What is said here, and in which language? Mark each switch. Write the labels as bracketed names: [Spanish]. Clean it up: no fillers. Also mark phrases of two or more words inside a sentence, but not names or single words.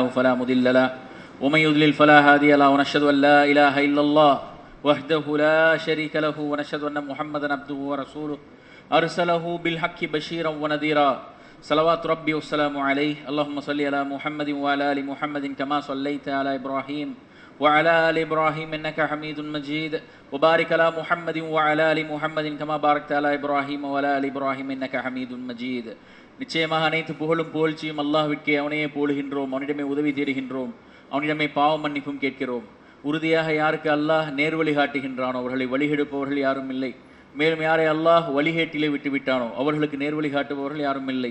[Arabic] فلا مضل له ومن يضلل فلا هادي له ونشهد أن لا إله إلا الله وحده لا شريك له ونشهد أن محمدا عبده ورسوله أرسله بالحق بشيرا ونذيرا صلوات ربي والسلام عليه اللهم صل على محمد وعلى آل محمد كما صليت على إبراهيم وعلى آل إبراهيم إنك حميد مجيد وبارك على محمد وعلى آل محمد كما باركت على إبراهيم وعلى آل إبراهيم إنك حميد مجيد. [Tamil] நிச்சயமாக அனைத்து புகழும் புகழ்ச்சியும் அல்லாஹ்விற்கே, அவனையே போடுகின்றோம், அவனிடமே உதவி தேடுகின்றோம், அவனிடமே பாவ மன்னிப்பும் கேட்கிறோம். உறுதியாக யாருக்கு அல்லாஹ் நேர்வழி காட்டுகின்றானோ அவர்களை வழிகெடுப்பவர்கள் யாரும் இல்லை. மேலும் யாரை அல்லாஹ் வழிகேட்டிலே விட்டு விட்டானோ அவர்களுக்கு நேர்வழி காட்டுபவர்கள் யாரும் இல்லை.